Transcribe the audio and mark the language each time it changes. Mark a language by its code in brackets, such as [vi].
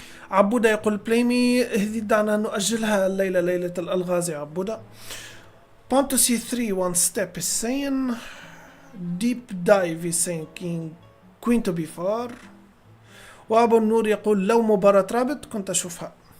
[ar] عبودة يقول بلايمي هذه دعنا نؤجلها الليلة، ليلة الألغاز يا عبودة. [en] Pawn to c3, one step is saying. Deep dive is saying king, queen to b4. [ar] وأبو النور يقول لو مباراة رابط كنت أشوفها.